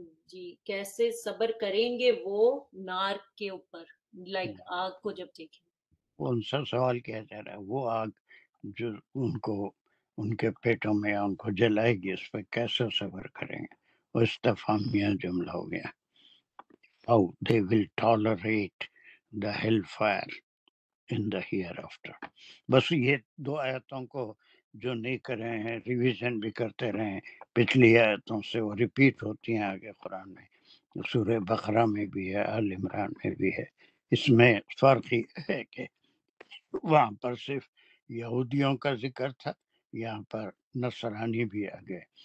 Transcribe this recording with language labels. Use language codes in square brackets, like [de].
[hi] जी कैसे सबर करेंगे वो नार के ऊपर, लाइक आग को जब देखें। उनसे सवाल किया जा रहा है, वो आग जो उनको उनके पेटों में उनको जलाएगी, उस पर कैसे सबर करेंगे। वो इस्तिफामिया जुमला हो गया। [en] How they will tolerate the hellfire in the hereafter। [hi] बस ये दो आयतों को जो नहीं कर रहे हैं, रिवीजन भी करते रहे, पिछली आयतों से वो रिपीट होती हैं आगे कुरान में, सूरह बकरा में भी है, आल इमरान में भी है। इसमें फर्क ही है कि वहां पर सिर्फ यहूदियों का जिक्र था, यहाँ पर नसरानी भी आ गए।